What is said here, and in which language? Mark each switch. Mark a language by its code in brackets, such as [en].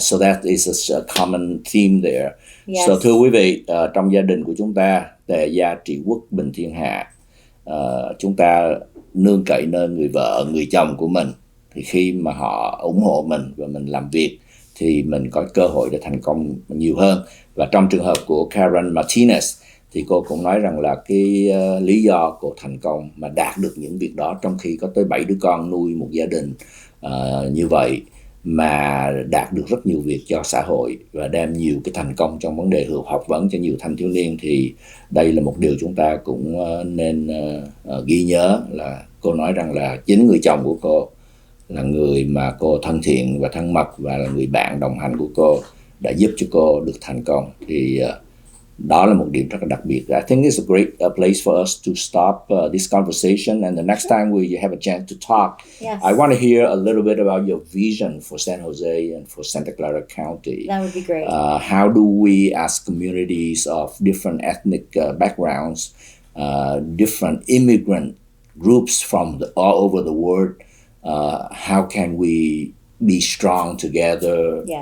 [en] So that is a common theme there. [vi] So thưa quý vị, trong gia đình của chúng ta, tề gia trị quốc bình thiên hạ, chúng ta nương cậy nơi người vợ, người chồng của mình. Thì khi mà họ ủng hộ mình và mình làm việc thì mình có cơ hội để thành công nhiều hơn. Và trong trường hợp của Karen Martinez thì cô cũng nói rằng là cái lý do cô thành công mà đạt được những việc đó trong khi có tới 7 đứa con, nuôi một gia đình như vậy, mà đạt được rất nhiều việc cho xã hội và đem nhiều cái thành công trong vấn đề học vấn cho nhiều thanh thiếu niên. Thì đây là một điều chúng ta cũng nên ghi nhớ, là cô nói rằng là chính người chồng của cô là người mà cô thân thiện và thân mật và là người bạn đồng hành của cô đã giúp cho cô được thành công. Thì đó là một điểm rất là đặc biệt. [en] I think it's a great place for us to stop this conversation, and the next time we have a chance to talk, I want to hear a little bit about your vision for San Jose and for Santa Clara County. That would be great. How do we, as communities of different ethnic backgrounds, different immigrant groups from all over the world, how can we be strong together?